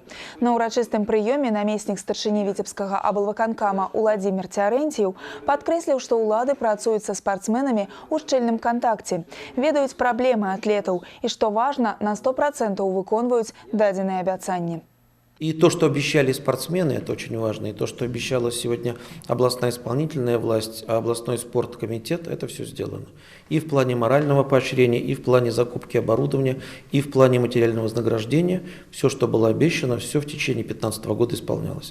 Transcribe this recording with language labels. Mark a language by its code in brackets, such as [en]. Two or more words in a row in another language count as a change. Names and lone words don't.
[be] На ўрачыстым прыёме намеснік старшыні Віцебскага аблвыканкама Уладзімір Цярэнціў падкрэсліў, што ўлады працуюць са спартсменамі ў шчыльным контакте, ведаюць праблемы атлетаў і, што важна, на 100% выконваюць дадзеныя абяцанні. [ru] И то, что обещали спортсмены, это очень важно. И то, что обещала сегодня областная исполнительная власть, а областной спорткомитет, это все сделано. И в плане морального поощрения, и в плане закупки оборудования, и в плане материального вознаграждения. Все, что было обещано, все в течение 2015 года исполнялось.